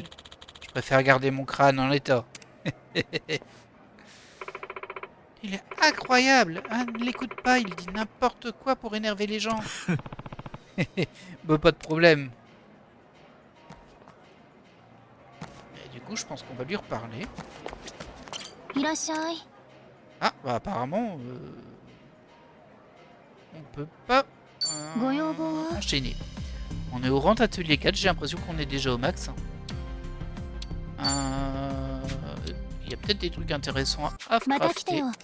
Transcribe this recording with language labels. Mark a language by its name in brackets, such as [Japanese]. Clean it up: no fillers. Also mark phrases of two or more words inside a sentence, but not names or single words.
[French] Je préfère garder mon crâne en état. Il est incroyable. Hein, ne l'écoute pas, il dit n'importe quoi pour énerver les gens. Bah, pas de problème. Et du coup, je pense qu'on va lui reparler. [Japanese] いらっしゃい。 [French] Ah, bah apparemment, on peut pas enchaîner. On est au rang atelier 4, j'ai l'impression qu'on est déjà au max. Il y a peut-être des trucs intéressants à crafter.